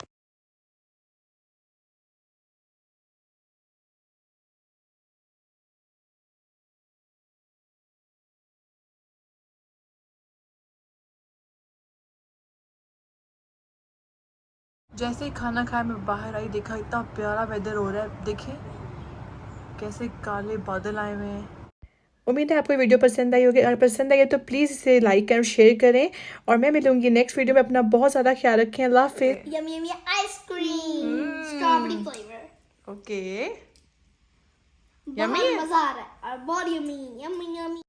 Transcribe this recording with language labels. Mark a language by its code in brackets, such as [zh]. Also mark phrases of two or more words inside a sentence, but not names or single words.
[hi] जैसे ही खाना खाया मैं बाहर आई, देखा इतना प्यारा वेदर हो रहा है। देखिए कैसे काले बादल आए हुए हैं। उम्मीद है आपको वीडियो पसंद आई होगी। अगर पसंद आई तो प्लीज़ इसे लाइक करें, शेयर करें और मैं मिलूंगी [en] next video [hi] में। अपना बहुत ज़्यादा ख्याल रखें। अल्लाह हाफिज़। [en] Yummy, yummy ice cream. Strawberry flavor. [hi] ओके बहुत मजा आ रहा है और बहुत [en] yummy, yummy, yummy.